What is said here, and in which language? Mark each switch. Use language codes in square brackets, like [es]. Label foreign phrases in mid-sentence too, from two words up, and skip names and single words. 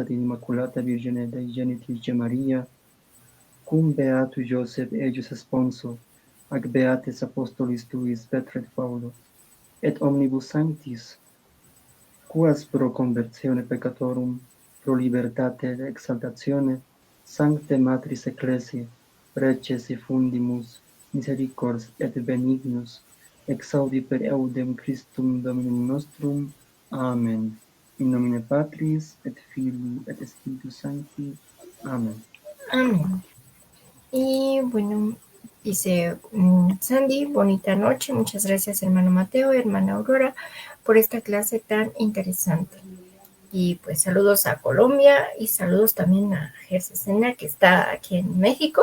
[la] et immaculata Virgine Dei Genitrice Maria, cum beatu Joseph ejus esponso, ac beates apostolis tuis Petra et Paulo, et omnibus sanctis, quas pro conversione peccatorum, pro libertate et exaltatione, sancte matris ecclesiae, preces effundimus, misericors et benignus, exaudi per eudem Christum Dominum nostrum. Amen. In nomine Patris, et Filii, et Spiritus Sancti. Amen. [es] Amén. Y bueno, dice Sandy, bonita noche. Muchas gracias, hermano Mateo y hermana Aurora, por esta clase tan interesante. Y pues saludos a Colombia y saludos también a Gersesena, que está aquí en México.